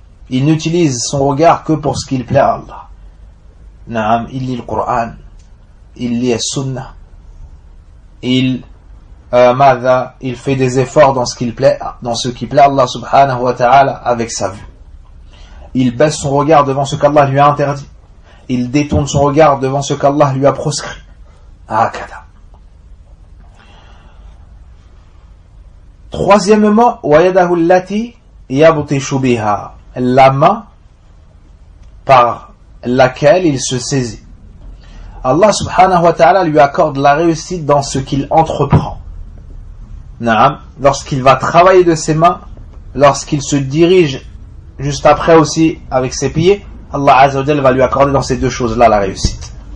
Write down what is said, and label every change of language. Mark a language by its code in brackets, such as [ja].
[fr] Il n'utilise son regard que pour ce qu'il plaît à Allah. Naam, il lit le Coran, il lit le Sunnah, il fait des efforts dans ce qu'il plaît, dans ce qui plaît à Allah subhanahu wa ta'ala avec sa vue. Il baisse son regard devant ce qu'Allah lui a interdit. Il détourne son regard devant ce qu'Allah lui a proscrit. [ar] Akada. Troisièmement, وَيَدَهُ الَّتِي يَبْتِشُ بِهَا. [fr] La main par laquelle il se saisit. Allah subhanahu wa ta'ala lui accorde la réussite dans ce qu'il entreprend. Naam, lorsqu'il va travailler de ses mains, lorsqu'il se dirige juste après aussi avec ses pieds, Allah azza wa jalla va lui accorder dans ces deux choses-là la réussite.